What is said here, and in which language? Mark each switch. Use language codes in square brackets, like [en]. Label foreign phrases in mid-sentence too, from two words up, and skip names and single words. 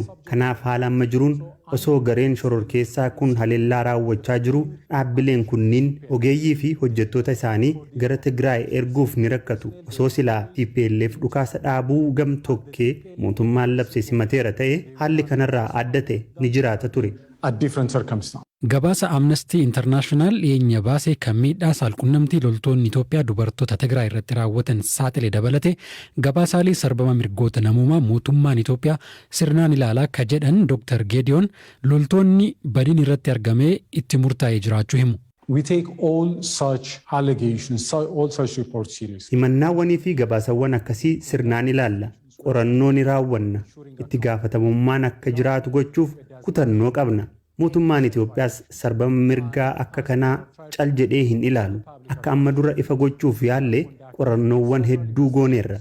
[om] Kanaaf haala amma jiruun osoo gareen shororkeessaa kun haleellaa raawwachaa jiru dhaabbileen kunniin ogeeyyii fi hojjettoota isaanii gara Tigraay erguuf ni rakkatu. Osoo silaa TPLF dhukaasa dhaabuu gamtokkee mootummaan labse simateera ta'e haalli kanarraa adda ta'e ni jiraata ture. [en] at different circumstances. [om] Gabaasa Amnesty International dhiyeenya baasee kan miidhaa saalqunnamtii loltoonni Itoophiyaa dubartoota Tigraay irratti raawwatan saaxile dabalate gabaasaalee sarbama mirgoota namoomaa mootummaan Itoophiyaa sirnaan ilaalaa akka jedhan Dr. Geediyoon loltoonni badiin irratti argamee itti murtaa'ee jiraachuu himu. [en] We take all such allegations, all such reports seriously. [om] Himannaawwanii fi gabaasawwan akkasii sirnaan ilaalla. Qorannoo ni raawwanna. Itti gaafatamummaan akka jiraatu gochuuf kutannoo qabna. Mootummaan Itoophiyaas sarbama mirgaa akka kanaa cal jedhee hin ilaalu. Akka amma dura ifa gochuuf yaalle qorannoowwan hedduu gooneerra.